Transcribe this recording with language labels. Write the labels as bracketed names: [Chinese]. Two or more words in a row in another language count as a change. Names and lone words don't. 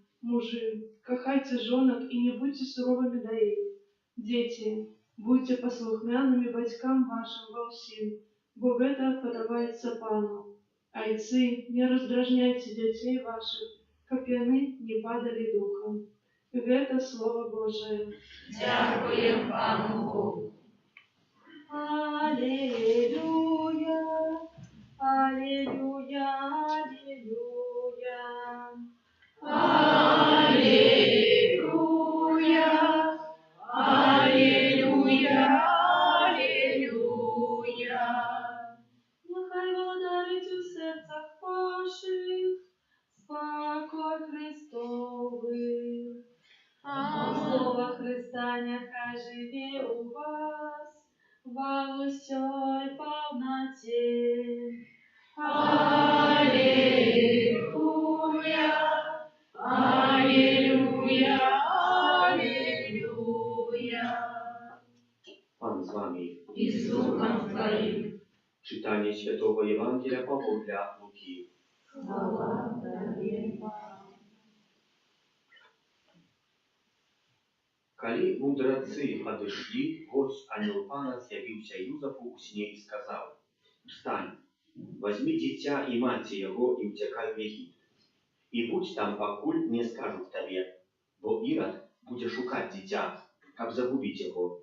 [Belarusian] Мужы, кахайце жонак і не будьце суровымі да іх. Дзеці, будьце паслухмянымі бацькам вашым ва ўсім, бо гэта падабаецца Пану. Айцы, не раздражняйце дзяцей вашых, каб яны не падалі духам. Гэта Слово Божие. [Ukrainian] Дякуємо Пану Богу. [Russian] Аллилуйя, аллилуйя, аллилуйя. Аллилуйя, аллилуйя. [Ukrainian] Нехай владарить у серцях ваших спокой Христовий. Слово Христа нехай живе у вас [Russian] во всей полноте. Аллилуйя, аллилуйя, аллилуйя. [Ukrainian] Пан з вами. І з Духом Твоїм. Читання Святого Євангелія Павла Луки. Слава Тобі, Пане. [Belarusian] Калі мудрацы адышлі, вось ангел Пана з'явіўся Юзафу ў сне і сказаў: «Устань, возьми дзіця і маці яго і ўцякай у Егіпет. І будь там, пакуль не скажуць табе, бо Ірад будзе шукаць дзіця, каб загубіць яго».